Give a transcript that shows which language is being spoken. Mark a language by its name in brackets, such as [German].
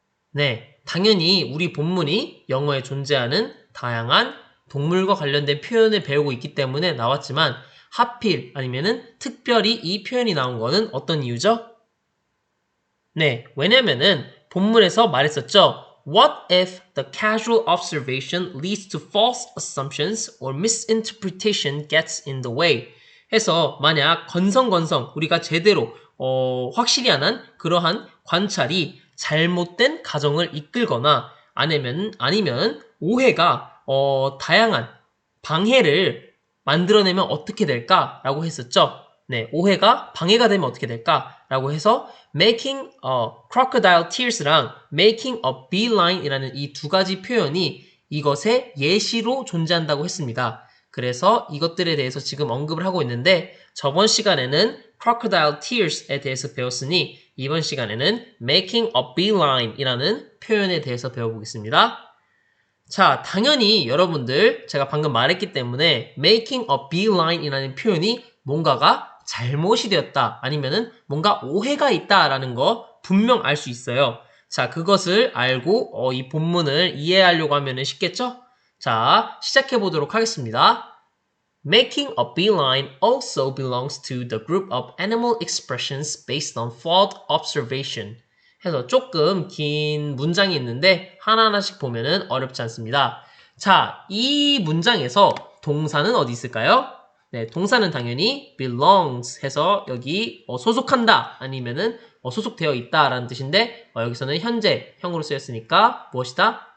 [Korean] 네, 당연히 우리 본문이 영어에 존재하는 다양한 동물과 관련된 표현을 배우고 있기 때문에 나왔지만 하필 아니면은 특별히 이 표현이 나온 거는 어떤 이유죠? 네, 왜냐면은 본문에서 말했었죠. [English] What if the casual observation leads to false assumptions or misinterpretation gets in the way? [Korean] 해서 만약 건성건성 우리가 제대로 확실히 안 한 그러한 관찰이 잘못된 가정을 이끌거나 아니면 오해가 다양한 방해를 만들어내면 어떻게 될까라고 했었죠. 네, 오해가 방해가 되면 어떻게 될까라고 해서 making crocodile tears랑 making a beeline이라는 이 두 가지 표현이 이것의 예시로 존재한다고 했습니다. 그래서 이것들에 대해서 지금 언급을 하고 있는데 저번 시간에는 crocodile tears에 대해서 배웠으니 이번 시간에는 making a beeline이라는 표현에 대해서 배워보겠습니다. 자, 당연히 여러분들 제가 방금 말했기 때문에 making a beeline이라는 표현이 뭔가가 잘못이 되었다 아니면은 뭔가 오해가 있다라는 거 분명 알 수 있어요. 자, 그것을 알고 이 본문을 이해하려고 하면은 쉽겠죠? 자, 시작해 보도록 하겠습니다. [English] Making a beeline also belongs to the group of animal expressions based on fault observation. [Korean] 해서 조금 긴 문장이 있는데 하나하나씩 보면은 어렵지 않습니다. 자, 이 문장에서 동사는 어디 있을까요? 네, 동사는 당연히 belongs 해서 여기 소속한다 아니면은 소속되어 있다라는 뜻인데 여기서는 현재형으로 쓰였으니까 무엇이다?